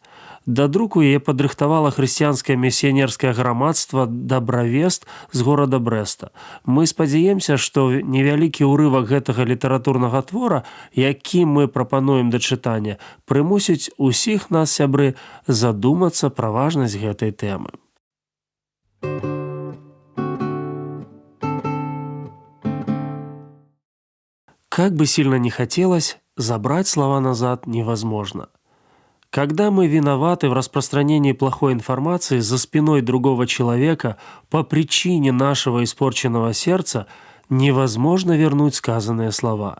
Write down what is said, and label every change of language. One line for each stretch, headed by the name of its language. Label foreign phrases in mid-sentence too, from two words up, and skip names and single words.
Belarusian: Да друку яе падрыхтавала хрысціянскае місіянерскае грамадства «Дабравест» з горада Брэста. Мы спадзяемся, што невялікі ўрывак гэтага літаратурнага твора, які мы прапануем да чытання, прымусіць усіх нас, сябры, задумацца пра важнасць гэтай тэмы.
Russian: Как бы сильно ни хотелось, забрать слова назад невозможно. Когда мы виноваты в распространении плохой информации за спиной другого человека по причине нашего испорченного сердца, невозможно вернуть сказанные слова.